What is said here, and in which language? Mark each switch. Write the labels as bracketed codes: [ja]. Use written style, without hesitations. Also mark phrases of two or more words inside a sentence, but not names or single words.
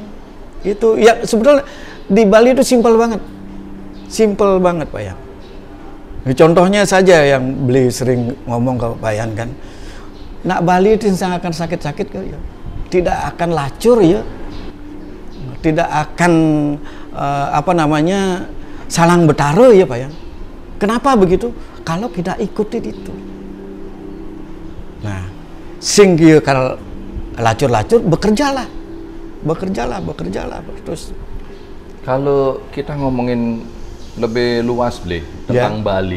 [id] Itu ya sebetulnya di Bali itu simpel banget. Simpel banget Pak Yan. Contohnya saja yang beliau sering ngomong ke Pak Yan kan. Nak Bali itu akan sakit-sakit ya. Tidak akan lacur ya. Tidak akan salang betara ya Pak Yan. Kenapa begitu? Kalau kita ikuti itu. Nah, sing kalau lacur-lacur bekerjalah terus. Kalau kita ngomongin lebih luas tentang Bali.